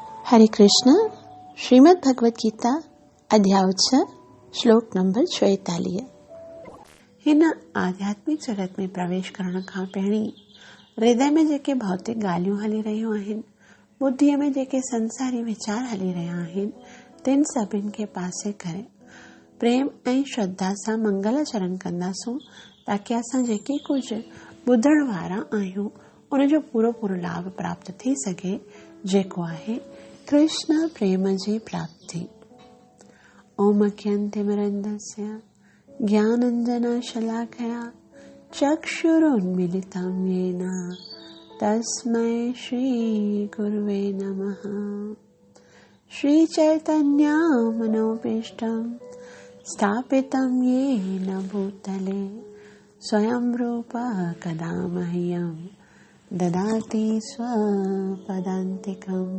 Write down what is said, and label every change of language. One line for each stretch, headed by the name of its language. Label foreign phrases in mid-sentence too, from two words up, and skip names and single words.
Sanskrit: हरे कृष्ण।
Hindi: श्रीमद् भगवद गीता अध्याय 6 श्लोक नंबर 44।
Sindhi: हिन आध्यात्मिक जगत में प्रवेश करण खां पहिरीं हृदय में जेके भौतिक ॻाल्हियूं हली रहियूं आहिनि, बुद्धीअ में जेके संसारी वीचार हली रहिया आहिनि, तिन सभिनि खे पासे करे प्रेम ऐं श्रद्धा सां मंगल चरण कंदासूं, ताकि असां जेके कुझु ॿुधण वारा आहियूं उन जो पूरो पूरो लाभ प्राप्त थी सघे, जेको आहे कृष्ण प्रेम जी प्राप्ति।
Sanskrit: ओम अज्ञानतिमिरन्धस्य ज्ञानाञ्जनशलाकया चक्षुरुन्मीलितं येन तस्मै श्रीगुरुवे नमः। श्रीचैतन्यमनोभीष्टं स्थापितं येन भूतले स्वयं रूप कदा मह्यं ददाति स्वपदान्तिकम्।